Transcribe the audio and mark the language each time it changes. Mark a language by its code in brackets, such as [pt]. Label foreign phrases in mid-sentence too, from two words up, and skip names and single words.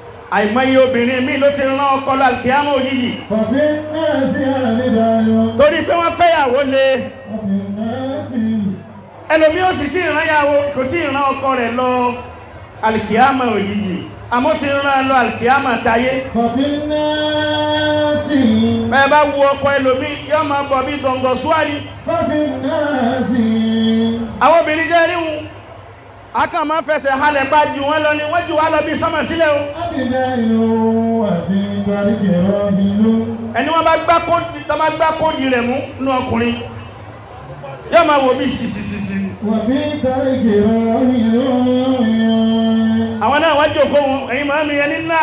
[yo] Àìmọye obìnrin mi ló ti rán ọkọ lọ àlùkìyámà òjijì. [ar] وفي الناس رجال. [yo] Torí pé wọ́n fẹ́yàwó le. [ar] وفي الناس. [yo] Ẹlòmíì ò sì tí ì rán yàwó, kò tí ì rán ọkọ rẹ̀ lọ àlùkìyámà òjijì. Àmọ́ ti rán lọ àlùkìyámà tayé. [ar] وفي الناس. [yo] Bẹ́ẹ̀ bá wo ọkọ ẹlòmíì, yóò máa bọ̀ bí gọ̀ǹgọ̀ súwárì. [ar] وفي الناس. [yo] Àwọn obìnrin jẹ́ ríhun. A kàn máa ń fẹsẹ̀ halẹ̀ pa jù wọ́n lọ ni, wọ́n jù wá lọ bí sánmà sílẹ̀ o. [ar] رجال وفي الطريق راجل. [yo] Ẹni wọ́n bá gbá kóòdù, tó bá gbá kóòdù rẹ̀ mú nínú ọkùnrin, yóò máa wò bí sìsìsìsì. [ar] وفي الطريق راجل. [yo] Àwọn náà wá jókòó wọn, ẹ̀yin màámi, ẹni náà.